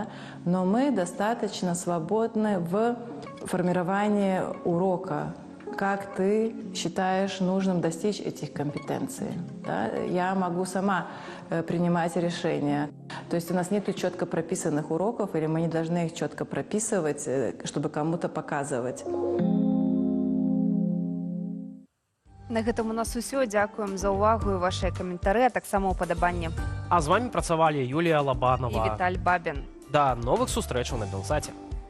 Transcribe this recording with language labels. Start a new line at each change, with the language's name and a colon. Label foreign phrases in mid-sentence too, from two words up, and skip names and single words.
Russian: Но мы достаточно свободны в формировании урока. Как ты считаешь нужным достичь этих компетенций? Да? Я могу сама принимать решения. То есть у нас нет четко прописанных уроков, или мы не должны их четко прописывать, чтобы кому-то показывать.
Belarusian: На гэтым у нас усё. Дзякуем за ўвагу і вашыя каментары, а таксама ўпадабанне. А з вами працавалі Юлія Лабанова І Віталь Бабін. Да новых сустрэчаў на Белсаце.